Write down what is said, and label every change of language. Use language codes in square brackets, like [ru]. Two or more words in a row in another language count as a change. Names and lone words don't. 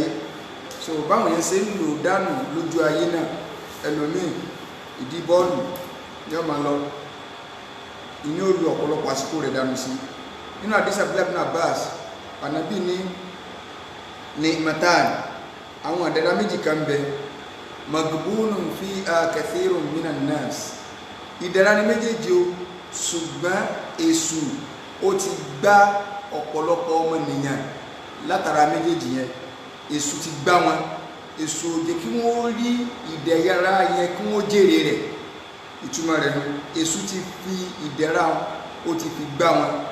[yo] So báwọn yẹn ṣe ń lò dànù lójú ayé náà, ẹlòmíì ìdí bọ́ọ̀lù yóò máa lọ, ìní ó lu ọ̀pọ̀lọpọ̀ àsìkò rẹ̀ dànù sí. Nínú àdìsí Abdullah ibn Abbas, Ànábì ní matan, àwọn àdàdà méjì kan bẹ, [ar] مغبون فيهما كثير من الناس. [yo] Ìdẹ̀ra ni méjèèjì o, ṣùgbọ́n èṣù ó ti gbá ọ̀pọ̀lọpọ̀ ọmọnìyàn látara méjèèjì yẹn. Èṣù ti gbá wọn, èṣù ò jẹ́ kí wọ́n rí ìdẹ̀ra yẹn kí wọ́n jèrè rẹ̀. Ìtumọ̀ rẹ̀ nù, èṣù ti fi ìdẹ̀ra ó ti fi gbá wọn.